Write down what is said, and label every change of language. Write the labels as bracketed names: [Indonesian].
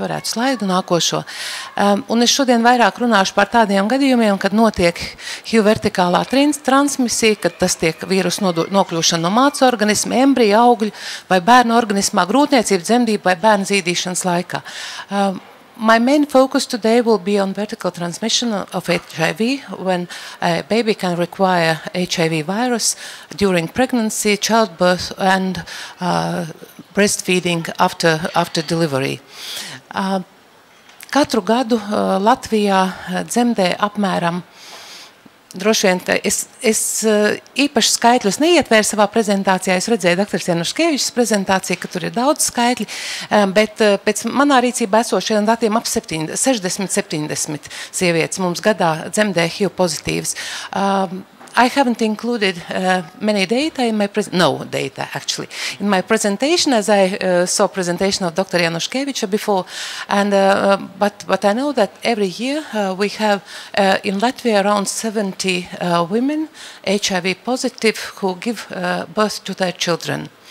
[Latvian] Varētu slaidu nākošo. Un es šodien vairāk runāšu par tādiem gadījumiem, kad notiek HIV vertikālā transmisija, kad tas tiek vīrusu nokļūšana no mātes organisma, embrija, augļu vai bērnu organismā, grūtniecības, dzemdību vai bērnu zīdīšanas laikā. [English] My main focus today will be on vertical transmission of HIV when a baby can require HIV virus during pregnancy, childbirth and breastfeeding after delivery. [Latvian] Katru gadu Latvijā dzemdē apmēram droši vien, es īpaši skaitļus neietvēru savā prezentācijā. Es redzēju dr. Januškevičas prezentāciju, ka tur ir daudz skaitļi, bet pēc manā rīcībā esošajiem datiem ap 60-70 sievietes mums gadā dzemdē HIV pozitīvas. [English] I haven't included many data in my in my presentation, as I saw presentation of Dr. Januškeviča before, and but I know that every year we have in Latvia around 70 women HIV positive who give birth to their children.